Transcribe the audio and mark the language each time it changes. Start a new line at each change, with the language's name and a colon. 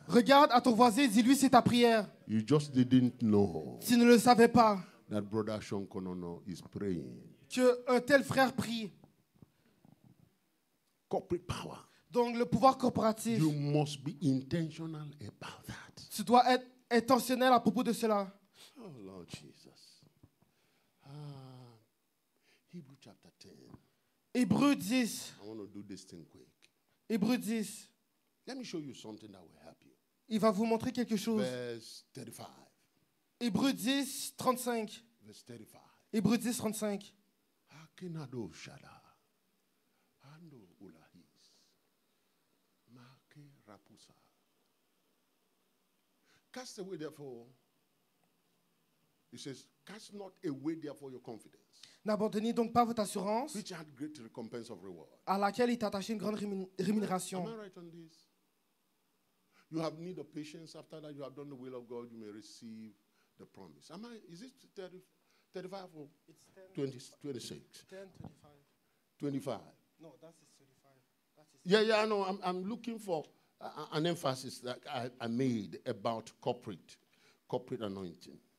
French: Regarde à ton voisin et dis-lui c'est ta prière.
English: You just didn't know
French: Tu ne le savais pas
English: that brother Sean Konono is praying.
French: qu'un tel frère prie.
English: Corporate power.
French: Donc le pouvoir corporatif,
English: You must be intentional about that.
French: tu dois être intentionnel à propos de cela.
English: Oh, Lord Jesus. Hebrew chapter 10.
French: Hébreux 10.
English: I want to do this thing quick.
French: Hébreux 10.
English: Let me show you something that will help you.
French: Il va vous montrer quelque chose.
English: Verse 35.
French: Hébreux 10, 35.
English: Verse 35.
French: Hébreux 10, 35. Akinado shada. Ando ulahis. Make rapusa.
English: Cast away therefore. It says, cast not away therefore your confidence,
French: N'abandonnez donc pas votre assurance,
English: which had great recompense of reward.
French: à laquelle est attachée une grande rémunération.
English: Am I right on this? You have need of patience. After that, you have done the will of God, you may receive the promise. Is it 30, 35 or It's 20, 26? 10, 25. 25. No, that is 35. That is Yeah, I know. I'm looking for an emphasis that I made about corporate anointing.